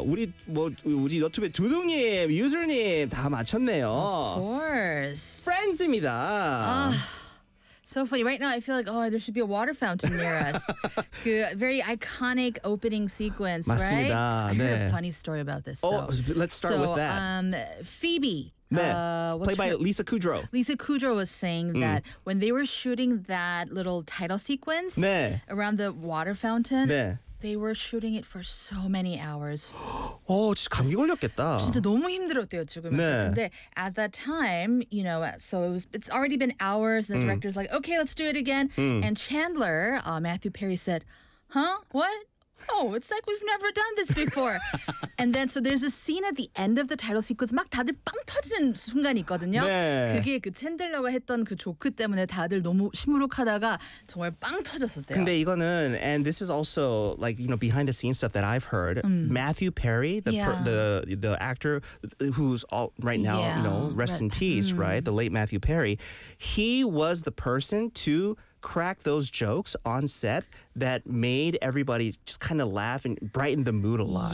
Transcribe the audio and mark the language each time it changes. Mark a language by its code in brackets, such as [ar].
[ko] 우리 뭐 우리 유튜브 두둥님, 유저님 다 맞췄네요. [en] Of course. [ko] Friends입니다. [en] So funny. Right now, I feel like, oh, there should be a water fountain near us. The very iconic opening sequence, [ko] 맞습니다. [en] right? [ko] 네. [en] I heard a funny story about this, though. Oh, let's start with that. Phoebe. 네. Played by Lisa Kudrow. Lisa Kudrow was saying that when they were shooting that little title sequence [ko] 네. [en] around the water fountain, [ko] 네. [en] they were shooting it for so many hours. [ko] 어, 진짜 감기 걸렸겠다. 진짜 너무 힘들었대요, 지금. 네. [en] 근데 at that time, you know, so it was, it's already been hours, and the director's like, okay, let's do it again. And Chandler, Matthew Perry said, huh, what? Oh, it's like we've never done this before. And then, so there's a scene at the end of the title sequence. [ko] 막 다들 빵 터지는 순간이 있거든요. 네. 그게 그 챈들러와 했던 그 조크 때문에 다들 너무 시무룩하다가 정말 빵 터졌었대요. 근데 이거는, [en] and this is also like, you know, behind the scenes stuff that I've heard. Matthew Perry, the actor who's all right now, you know, rest in peace, right? The late Matthew Perry. He was the person to crack those jokes on set that made everybody just kind of laugh and brighten the mood a lot.